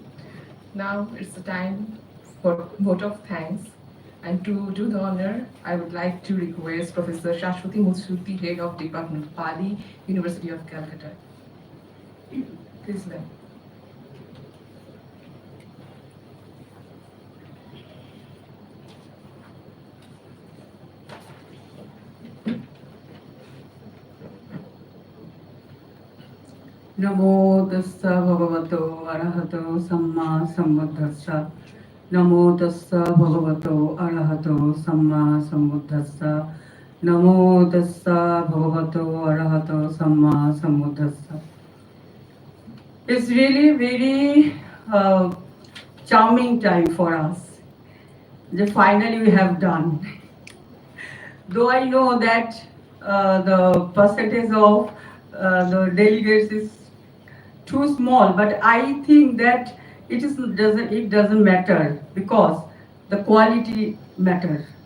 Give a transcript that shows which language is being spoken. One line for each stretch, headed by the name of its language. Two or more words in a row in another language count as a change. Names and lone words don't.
English: Now it's the time for vote of thanks. And to do the honor, I would like to request Professor Shashwati Mutsuti, Head of Department, Pali, University of Calcutta. Please, ma'am.
Pali: Namo tassa bhagavato arahato samma sambuddhassa. Namo tassa bhagavato arahato samma sambuddhassa. Namo tassa bhagavato arahato samma sambuddhassa.
English: It's really very charming time for us. That finally we have done. Though I know that the percentage of the delegates is too small, but I think that it doesn't matter because the quality matters.